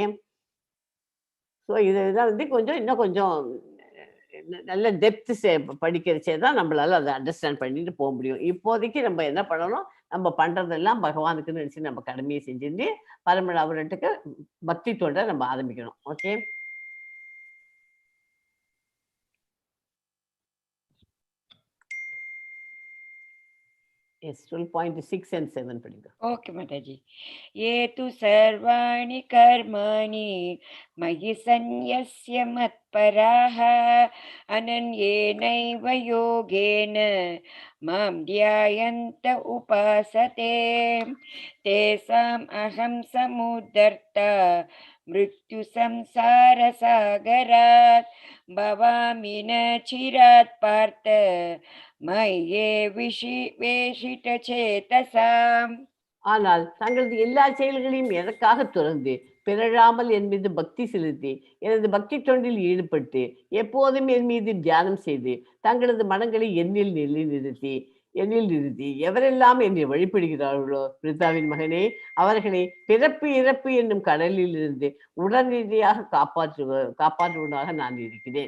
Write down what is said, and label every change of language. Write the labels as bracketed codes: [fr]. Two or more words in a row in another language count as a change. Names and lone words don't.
[ta] ஸோ இதெல்லாம் வந்து கொஞ்சம் இன்னும் கொஞ்சம் நல்ல டெப்த் படிக்கிறச்சே தான் நம்மளால அதை அண்டர்ஸ்டாண்ட் பண்ணிட்டு போக முடியும். இப்போதைக்கு நம்ம என்ன பண்ணணும், நம்ம பண்றதெல்லாம் பகவானுக்குன்னு நினைச்சு நம்ம கடமையை செஞ்சுட்டு பரமன் அவர்கிட்ட பக்தி தொண்டை நம்ம ஆரம்பிக்கணும். ஓகே. [en] Yes, 12.6 and 7 படிங்க. Okay, Mataji. [sa] Ye tu sarvani karmani magi sanyasya matparaha ananyenaiva yogena mam dhyayanta upasate tesam aham samudarta mrityu samsara sagarat bhavami na chirat partha मय्ये वेशित चेतसाम्. [ta] ஆனால் தங்களது எல்லா செயல்களையும் எதற்காக துறந்து பிறழாமல் என் மீது பக்தி செலுத்தி எனது பக்தி தொண்டில் ஈடுபட்டு எப்போதும் என் மீது தியானம் செய்து தங்களது மனங்களை என்னில் நிறுத்தி எவரெல்லாம் என்னை வழிபடுகிறார்களோ பிரித்தாவின் மகனே, அவர்களை பிறப்பு இறப்பு என்னும் கடலில் இருந்து உடனடியாக காப்பாற்றுவதாக நான் இருக்கிறேன்.